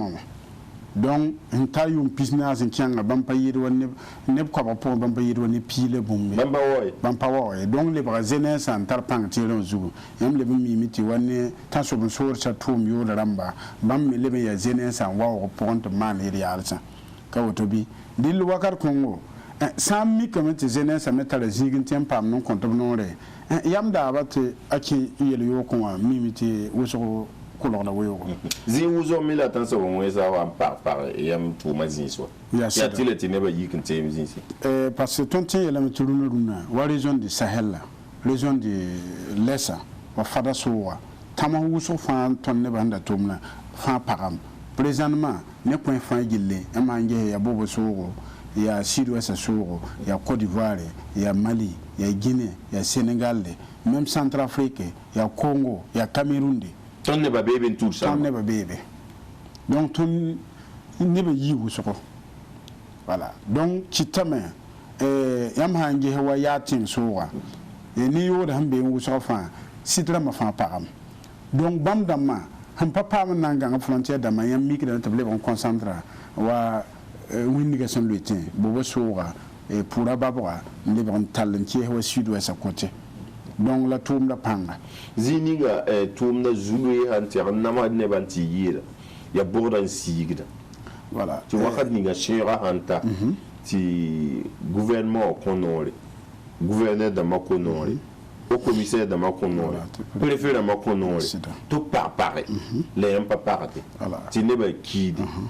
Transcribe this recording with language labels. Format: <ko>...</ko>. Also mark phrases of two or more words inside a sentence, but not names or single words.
<mos>wã donc n ta yʋʋm pis naas n kẽnga bãmb pa yɩɩd wa neb koabg pʋgẽ bãmb pa yɩɩd wa ne piila bũmbe bãmb pa waoye donc lebga zeneensã n tar pãng teerẽ wã zugu yãmb leb n miime tɩ wa ne tã sob n soorsã tʋʋm yʋʋda rãmba bãmb me leb n yaa zeneensã n waoog pʋgẽ tɩ b maan yel yaalsã ka woto bɩ dɩll wakat kõngo sã n mikame tɩ zeneensã me tara zĩig n tɩ n paam n kõ tɩ b noore yam daaba tɩ a kẽ yel yookẽ wã miime tɩ wʋsg kulgda weoogo zĩig wʋsg me la tãn sob n wẽnsa wa n pag yam tʋʋmã zĩis wa yaa tɩ la tɩ nebã yik n teem zĩisi parce que tõnd tẽ yeelame tɩ rũnã wa</mos> <fr>région du sahel</fr> <mos>la</mos> <fr>région du lɛsa</fr> <mos>wa fada sooga tãms wʋsg fãa tõnd nebã sẽn da tʋmna fãa pagam présentement ne kõe fãa gille n maan gese yaa bobo soogo yaa sud-ouest soogo yaa côte d'ivoire yaa mali yaa guinée yaa sénégal même centrafrique yaa congo yaa cameroun tõnd nebã beebe n tʋʋd sãma tõnd nebã beebe donc tõnd nebã yii wʋsgo voilà donc kɩtame yãmb sã n ges wa yaa tẽng sooga ne yood sẽn bee n wʋsg fãa sɩd rãmbã fãa pagam donc bãmb dãmbã sẽn pa paam n na n gãng frontière dãmbã yãmb mikdame tɩ b leb n concentra wa wĩndgã sẽn loe tẽ boba sooga pʋʋra babga n lebg n tall n kɩɛs wa sud-ouest côté donc la tʋʋmda pãnga zĩig ninga tʋʋmda zu-loe sãn tɛg n namsd nebã n tɩ yɩɩda yaa bʋgda n siigda voilà tɩ wakat ninga sẽega sãn ta tɩ gouvernement wã kõ noore gouverneur dãmbã kõ noore</mos> <fr>au commissaire</fr> <mos>dãmbã kõ noore préfet dãmbã kõ noore tɩ pag-page la yãmb pa pagde tɩ nebã kiide</mos>